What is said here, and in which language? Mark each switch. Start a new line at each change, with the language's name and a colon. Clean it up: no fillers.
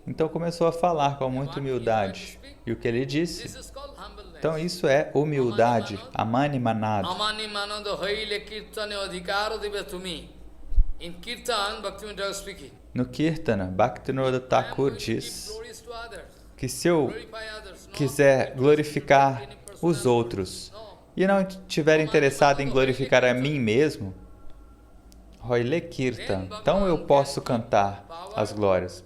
Portuguese: Então começou a falar com muita humildade. E o que ele disse? Então isso é humildade, Amani Manad.
Bangla: Amani manad haile kirtane adhikaro dive tumi.
English: In Kirtan, Bhaktivinoda Thakur speaking.
Portuguese: No Kirtana, Bhaktivinoda Thakur diz que se eu quiser glorificar os outros e não estiver interessado em glorificar a mim mesmo,
Bangla: Hoile Kirtan,
Portuguese: então eu posso cantar as glórias.